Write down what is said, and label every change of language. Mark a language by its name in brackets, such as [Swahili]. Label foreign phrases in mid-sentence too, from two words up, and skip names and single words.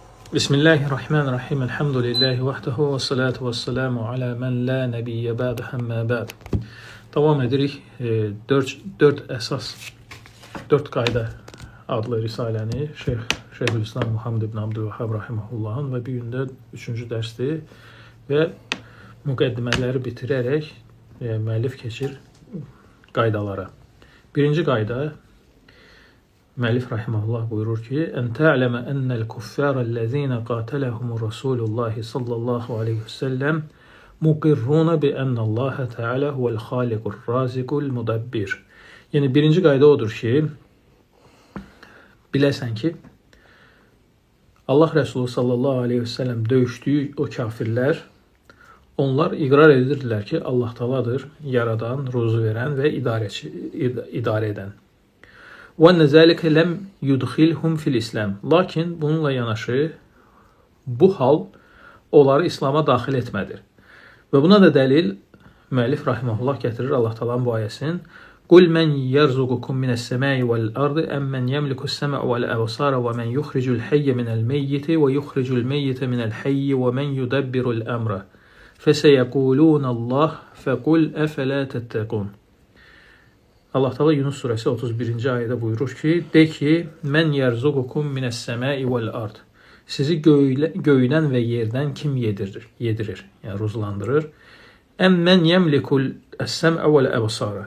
[Arabic] Bismillahirrahmanirrahim. الحمد لله وحده والصلاة والسلام على من لا نبي بعده أما بعد. [Azerbaijani] Davam edirik. Dörd qayda adlı risaləni Şeyhülislam Muhammed ibn Abdülvahhab rahimehullahın və bir gündə 3-cü dərsdir və müqəddimələri bitirərək müəllif keçir qaydalara. Birinci qayda, müəllif rahimehullah buyurur ki: [Arabic] "أن تعلم أن الكفار الذين قاتلهم رسول الله صلى الله عليه وسلم مقرون بأن الله تعالى هو الخالق الرازق المدبر." [Azerbaijani] Yəni birinci qayda odur ki, biləsən ki, Allah Resulü [Arabic] صلى الله عليه وسلم [Azerbaijani] döyüşdüyü o kafirlər, onlar iqrar edirdilər ki, Allah Taala'dır, yaradan, ruzu verən və idarə edən. [Arabic] وَاَنَّ ذَٰلِكَ لَمْ يُدْخِلْهُمْ فِي الْإِسْلَامِ. [Azerbaijani] Lakin bununla yanaşı bu hal onları İslam'a daxil etmədir. Və buna da dəlil müəllif rahimehullah gətirir Allah Taala'nın bu ayəsini. [Arabic] قُلْ مَنْ يَرْزُقُكُمْ مِنَ السَّمَاءِ وَالْأَرْضِ أَمَّنْ يَمْلِكُ السَّمْعَ وَالْأَبْصَارَ وَمَنْ يُخْرِجُ الْحَيَّ مِنَ الْمَيِّتِ وَيُخْرِجُ الْمَيِّتَ مِنَ الْحَيِّ وَمَنْ يُدَبِّرُ الْأَمْرَ فَسَيَقُولُونَ اللّٰهُ فَقُلْ أَفَلَا تَتَّقُونَ. [Azerbaijani] Allah Teala Yunus suresi 31. ayədə buyurur ki, de ki, [Arabic] من يرزقكم من السماء والأرض. [Azerbaijani] Sizi göydən və yerdən kim yedirir? Yəni ruzlandırır. [Arabic] أمن يملك السمع والأبصار.